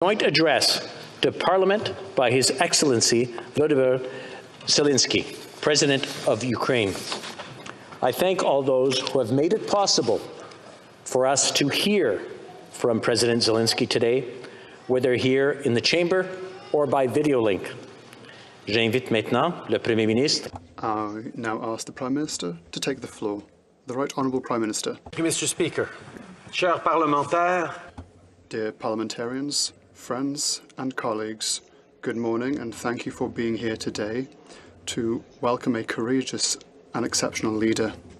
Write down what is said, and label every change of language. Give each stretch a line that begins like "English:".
English: Joint address to Parliament by His Excellency Volodymyr Zelenskyy, President of Ukraine. I thank all those who have made it possible for us to hear from President Zelenskyy today, whether here in the chamber or by video link.
French: J'invite maintenant le Premier ministre.
English: I now ask the Prime Minister to take the floor. The Right Honourable Prime Minister. Thank you, Mr. Speaker.
French: Chers parlementaires.
English: Dear parliamentarians, friends and colleagues, good morning and thank you for being here today to welcome a courageous and exceptional leader.